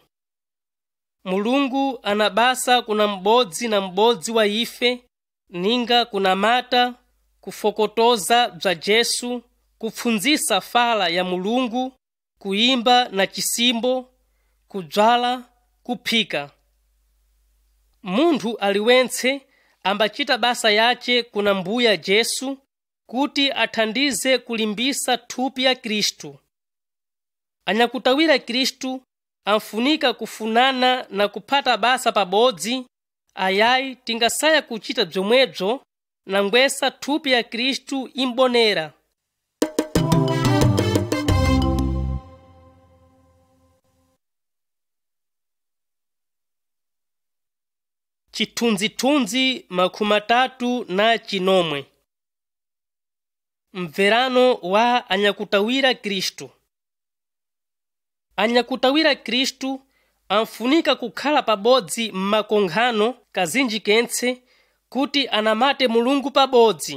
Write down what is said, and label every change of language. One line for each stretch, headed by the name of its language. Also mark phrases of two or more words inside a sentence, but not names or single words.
Sena: Mulungu anabasa kuna m'bodzi na m'bodzi wa ife ninga kunamata kufokotoza bza Jesu, kupfunzisa fala ya Mulungu, kuimba na chisimbo, kudzala, kuphika. Munthu aliwentse ambachita basa yace kuna Mbuya Jesu kuti athandize kulimbisa thupi ya Kristu. Anyakutawira Kristu amfunika kufunana na kuphata basa pabodzi, ayayi tingasaya kuchita bzomwebzo na ngwesa thupi ya Kristu imbonera. Chithunzithunzi makumi atatu na chinomwe. Mverano wa anyakutawira Kristu. Anyakutawira Kristu amfunika kukhala pabodzi m'makonkhano kazinji kentse kuti anamate Mulungu pabodzi.